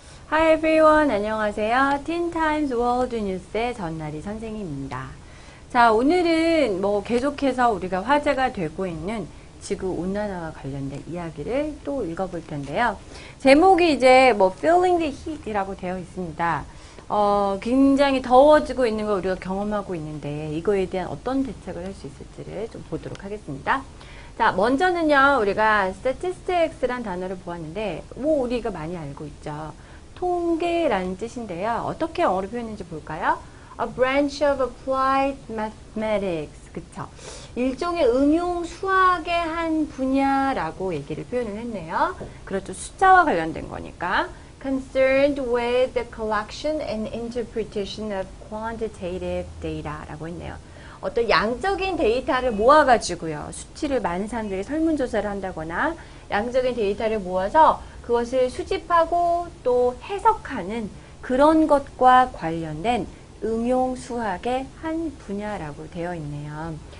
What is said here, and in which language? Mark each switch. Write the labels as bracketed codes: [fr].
[en] Hi everyone, [ko] 안녕하세요. Teen Times World News의 전나리 선생님입니다. 자, 오늘은 계속해서 우리가 화제가 되고 있는 지구온난화와 관련된 이야기를 또 읽어볼 텐데요. 제목이 이제 Feeling the Heat이라고 되어 있습니다. 굉장히 더워지고 있는 걸 우리가 경험하고 있는데 이거에 대한 어떤 대책을 할 수 있을지를 좀 보도록 하겠습니다. 자, 먼저는요, 우리가 statistics란 단어를 보았는데, 우리가 많이 알고 있죠. 통계라는 뜻인데요. 어떻게 영어로 표현했는지 볼까요? [en] A branch of applied mathematics. [ko] 그쵸? 일종의 응용 수학의 한 분야라고 얘기를 표현을 했네요. 그렇죠. 숫자와 관련된 거니까. [en] Concerned with the collection and interpretation of quantitative data [ko] 라고 했네요. 어떤 양적인 데이터를 모아가지고요. 수치를 많은 사람들이 설문조사를 한다거나 양적인 데이터를 모아서 그것을 수집하고 또 해석하는 그런 것과 관련된 응용 수학의 한 분야라고 되어 있네요.